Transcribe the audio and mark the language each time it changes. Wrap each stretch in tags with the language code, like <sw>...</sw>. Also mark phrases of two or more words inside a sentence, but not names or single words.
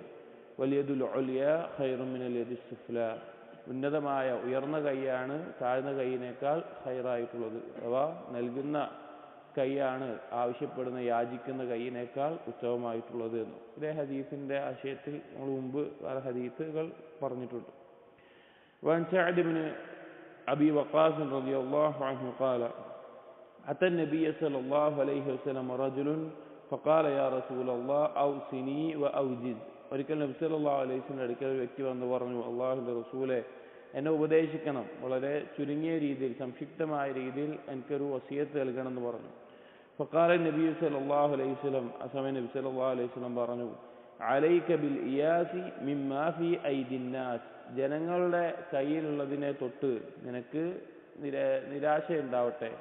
<ar>واليد العليا خير من اليد السفلى,</ar> <ml>ഉന്നതമായ ഉയർന്ന കൈയാണ് താഴ്ന്ന കൈയിനേക്കാൾ ഖൈറായിട്ടുള്ളത്. അഥവാ നൽകുന്ന കൈയാണ് ആവശ്യപ്പെടുന്ന യാചിക്കുന്ന കൈയിനേക്കാൾ ഉത്തമമായിട്ടുള്ളത് എന്ന്. ഇതേ ഹദീസിന്റെ ആശയത്തിൽ നമ്മൾ മുമ്പ് പല ഹദീസുകൾ പറഞ്ഞിട്ടുണ്ട്.</ml> <ar>وعن سعد بن أبي وقاص رضي الله عنه قال: أتى النبي صلى الله عليه وسلم رجل فقال: يا رسول الله أوصني وأوجز.</ar> <ml>ഒരിക്കൽ നബി</ml> <ar>صلى الله عليه وسلم</ar> <ml>അടുക്കൽ ഒരു വ്യക്തി വന്ന് പറഞ്ഞു: അല്ലാഹുവിന്റെ റസൂലേ, എന്നെ ഉപദേശിക്കണം, വളരെ ചുരുങ്ങിയ രീതിയിൽ സംക്ഷിപ്തമായ രീതിയിൽ എനിക്കൊരു വസിയത്ത് നൽകണം എന്ന് പറഞ്ഞു.</ml> <ar>فقال النبي صلى الله عليه وسلم,</ar> <ml>ആ സമയം നബി</ml> <ar>صلى الله عليه وسلم</ar> <ml>പറഞ്ഞു:</ml> <ar>عليك بالإياس مما في أيدي الناس,</ar> <ml>ജനങ്ങളുടെ കയ്യിലുള്ളതിനെ തൊട്ട് നിനക്ക് നിരാശയുണ്ടാവട്ടെ.</ml>